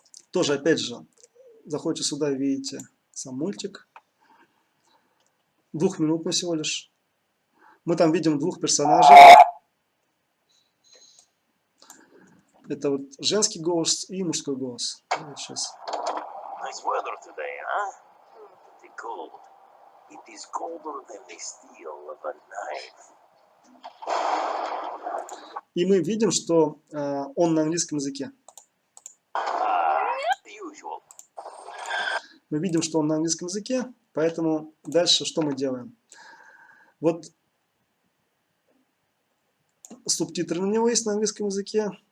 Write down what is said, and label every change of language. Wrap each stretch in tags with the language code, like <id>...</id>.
<ru>Тоже, опять же, заходите сюда, видите сам мультик. Двухминутный всего лишь. Мы там видим двух персонажей. Это вот женский голос и мужской голос. Вот сейчас.</ru> <en>Nice weather today, huh? The cold. It is colder than the steel of a knife.</en> <ru>И мы видим, что он на английском языке.</ru> <en>Usual.</en> <ru>Мы видим, что он на английском языке, поэтому дальше что мы делаем? Вот субтитры на него есть на английском языке.</ru>